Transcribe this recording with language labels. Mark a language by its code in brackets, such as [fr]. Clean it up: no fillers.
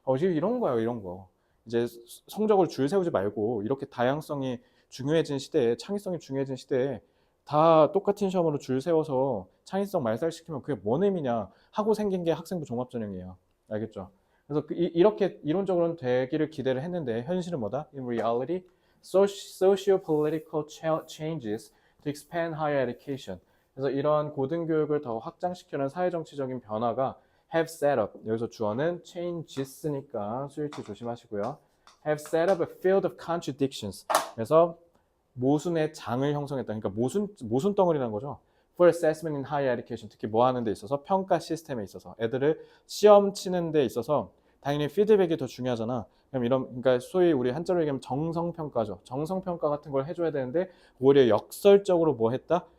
[ko] 지금 이런 거예요, 이런 거. 이제 성적을 줄 세우지 말고 이렇게 다양성이 중요해진 시대에, 창의성이 중요해진 시대에 다 똑같은 시험으로 줄 세워서 창의성 말살시키면 그게 뭔 의미냐 하고 생긴 게 학생부 종합 전형이에요. 알겠죠? 그래서 이렇게 이론적으로는 되기를 기대를 했는데 현실은 뭐다? [en] In reality, socio-political changes to expand higher education. [ko] 그래서 이런 고등교육을 더 확장시키는 사회정치적인 변화가 [en] have set up, [ko] 여기서 주어는 changes니까 수일치 조심하시고요. [en] have set up a field of contradictions. [ko] 그래서 모순의 장을 형성했다. 그러니까 모순 덩어리라는 거죠. [en] For assessment in higher education, [ko] 특히 뭐 하는 데 있어서 평가 시스템에 있어서 애들을 시험 치는 데 있어서 당연히 피드백이 더 중요하잖아. 그럼 그러니까 소위 우리 한자로 얘기하면 정성평가죠. 정성평가 같은 걸 해줘야 되는데 오히려 역설적으로 뭐 했다?